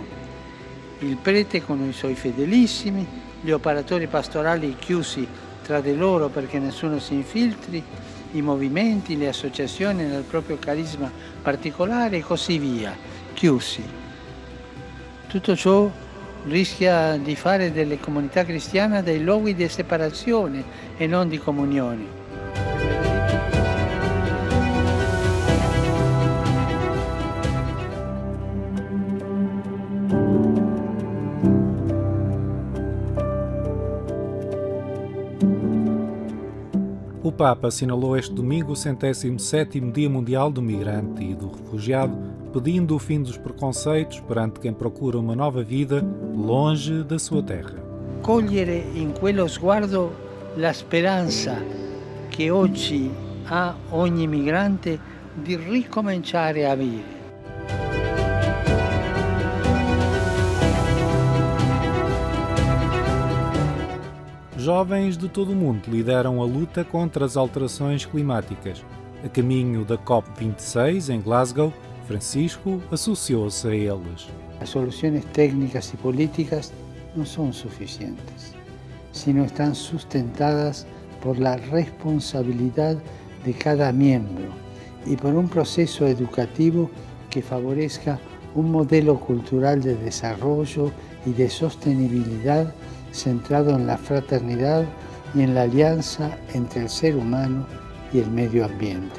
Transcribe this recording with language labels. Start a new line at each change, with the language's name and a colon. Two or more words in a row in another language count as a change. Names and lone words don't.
Italian: Il prete con i suoi fedelissimi, gli operatori pastorali chiusi tra di loro perché nessuno si infiltri, i movimenti, le associazioni nel proprio carisma particolare e così via, chiusi. Tutto ciò rischia di fare delle comunità cristiane dei luoghi di separazione e non di comunione.
Portuguese: O Papa assinalou este domingo o 107º Dia Mundial do Migrante e do Refugiado, pedindo o fim dos preconceitos perante quem procura uma nova vida longe da sua terra.
Italian: Cogliere in quello sguardo la speranza che oggi ha ogni migrante di ricominciare a vivere.
Portuguese: Jovens de todo o mundo lideram a luta contra as alterações climáticas. A caminho da COP26 em Glasgow, Francisco associou-se a eles.
Spanish: Las soluciones técnicas y políticas no son suficientes, sino están sustentadas por la responsabilidad de cada miembro y por un proceso educativo que favorezca un modelo cultural de desarrollo y de sostenibilidad centrado en la fraternidad y en la alianza entre el ser humano y el medio ambiente.